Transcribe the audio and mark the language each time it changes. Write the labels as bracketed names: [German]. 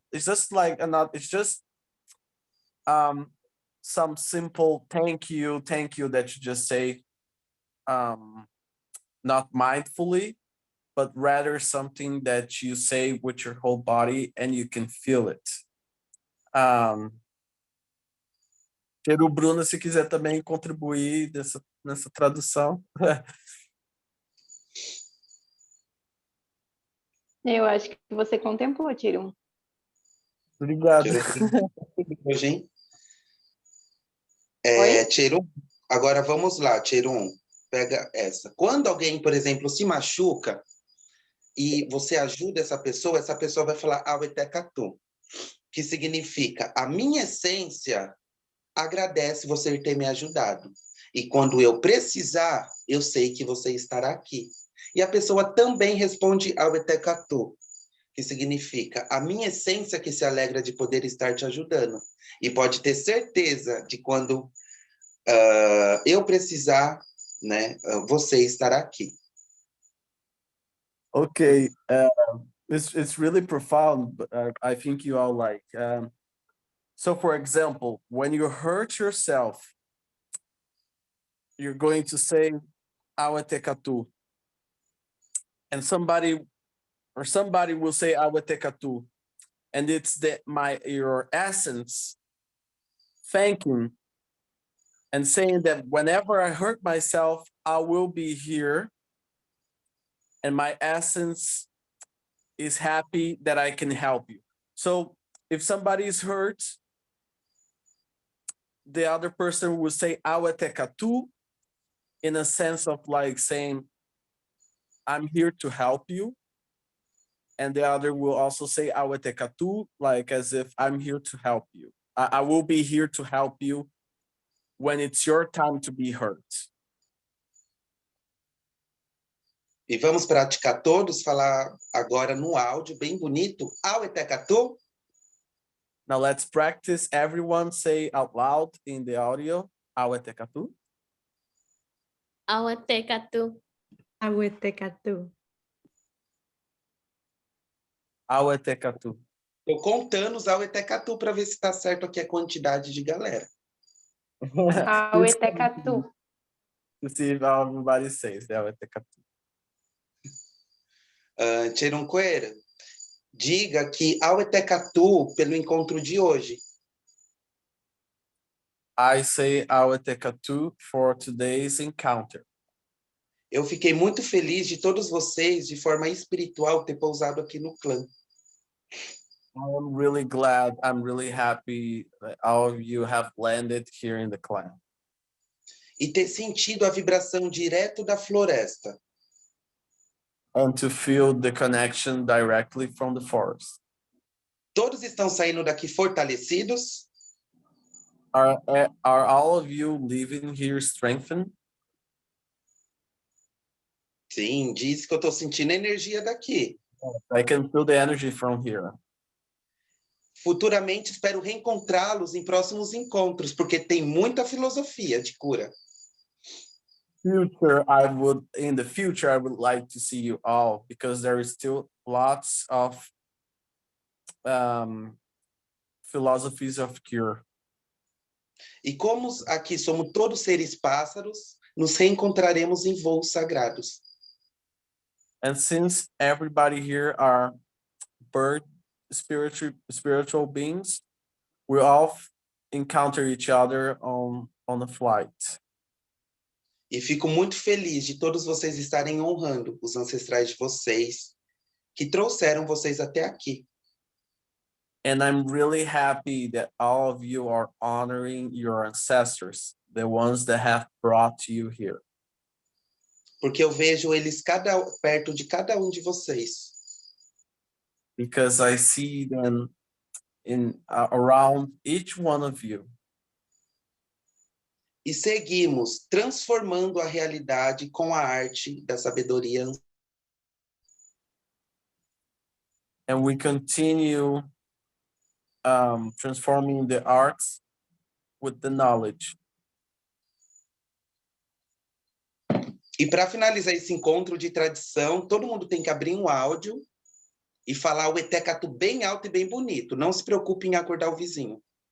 [English] It's just like not. It's just some simple thank you that you just say, not mindfully, but rather something that you say with your whole body and you can feel it. [Portuguese] Quero, Bruna, se quiser também contribuir nessa tradução. Eu acho que você contemplou, Tirum. Obrigado. Hoje, Oi? Tcherum, agora vamos lá, Tcherum, pega essa. Quando alguém, por exemplo, se machuca e você ajuda essa pessoa vai falar Auetekatu, que significa a minha essência agradece você ter me ajudado. E quando eu precisar, eu sei que você estará aqui. E a pessoa também responde Auetekatu, que significa a minha essência que se alegra de poder estar te ajudando. E pode ter certeza de quando eu precisar, né, você estará aqui. [English] Okay, it's really profound, but I think you all like. So, for example, when you hurt yourself, you're going to say Auetekatu, and somebody will say Auetekatu, and it's your essence thanking and saying that whenever I hurt myself, I will be here, and my essence is happy that I can help you. So if somebody is hurt, the other person will say Auetekatu in a sense of like saying, I'm here to help you. And the other will also say Auetekatu, like as if I'm here to help you. I will be here to help you when it's your time to be hurt. [Portuguese] E vamos praticar todos, falar agora no áudio, bem bonito, Auetekatu. [English] Now let's practice. Everyone say out loud in the audio, Auetekatu. Auetekatu. Auetekatu. Auetekatu. [Portuguese] Estou contando os Auetekatu para ver se está certo aqui a quantidade de galera. Auetekatu. [English] See if everybody says Auetekatu. [Portuguese] Tcherunqueira, diga que Auetekatu pelo encontro de hoje. [English] I say Auetekatu for today's encounter. [Portuguese] Eu fiquei muito feliz de todos vocês, de forma espiritual, ter pousado aqui no clã. [English] I'm really glad, I'm really happy that all of you have landed here in the clan. [Portuguese] E ter sentido a vibração direto da floresta. [English] And to feel the connection directly from the forest. [Portuguese] Todos estão saindo daqui fortalecidos? [English] Are all of you leaving here strengthened? [Portuguese] Sim, diz que eu estou sentindo a energia daqui. [English] I can feel the energy from here. [Portuguese] Futuramente espero reencontrá-los em próximos encontros, porque tem muita filosofia de cura. [English] In the future, I would like to see you all because there is still lots of philosophies of cure. [Portuguese] E como aqui somos todos seres pássaros, nos reencontraremos em voos sagrados. [English] And since everybody here are bird spiritual beings, we all encounter each other on a flight. [Portuguese] E fico muito feliz de todos vocês estarem honrando os ancestrais de vocês, que trouxeram vocês até aqui. [English] And I'm really happy that all of you are honoring your ancestors, the ones that have brought you here. [Portuguese] porque eu vejo eles perto de cada de vocês. [English] Because I see them around each one of you. [Portuguese] E seguimos transformando a realidade com a arte da sabedoria. [English] And we continue transforming the arts with the knowledge. [Portuguese] E para finalizar esse encontro de tradição, todo mundo tem que abrir um áudio e falar o etecatu bem alto e bem bonito. Não se preocupe em acordar o vizinho.